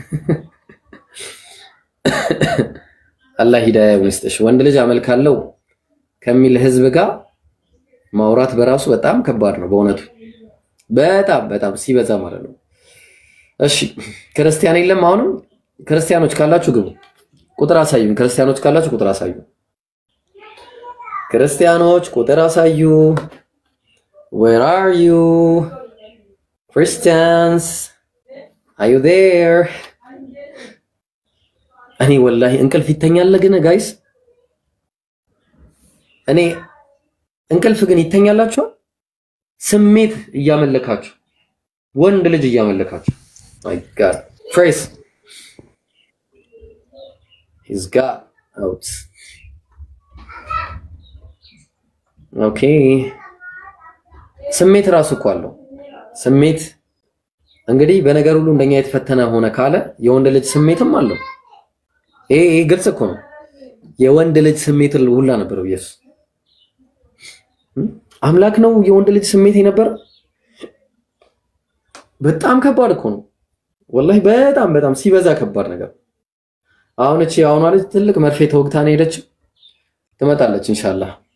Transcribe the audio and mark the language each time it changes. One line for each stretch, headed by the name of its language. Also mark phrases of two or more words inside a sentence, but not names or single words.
Arabic: الله هداية
Amharic: ይስጥሽ ወንድ ልጅ አመልካለሁ ከሚል ህዝብ ጋር ማውራት በራሱ በጣም ከባድ ነው በእውነቱ በጣም ሲበዛ ማለት ነው እሺ ክርስቲያን የለም አሁንም ክርስቲያኖች ካላችሁ ግቡ ቁጥር አሳዩን ክርስቲያኖች ካላችሁ ቁጥር አሳዩ
English: where are you Christians are you there
Amharic: እኔ ወላሂ እንቅልፍ ይተኛል ግን ጋይስ እኔ እንቅልፍ ግን ይተኛላችሁ ስሜት እያመለካችሁ ወንድ ልጅ እያመለካችሁ
English: my god Trace he's got out
Amharic: ኦኬ ስሜት ራሱ እኮ አለው ስሜት እንግዲህ በነገር ሁሉ እንደኛ የተፈተነ ሆነ ካለ የወንድ ልጅ ስሜትም አለው ይሄ ግልጽ እኮ ነው የወንድ ልጅ ስሜት ሁላ ነበረው ኢየሱስ አምላክ ነው የወንድ ልጅ ስሜት የነበረ በጣም ከባድ እኮ ነው ወላሂ በጣም ሲበዛ ከባድ ነገር አሁን እቺ አሁን ልጅ ትልቅ መርፌ ተወግታ ነው ሄደችው ትመጣለች ኢንሻአላህ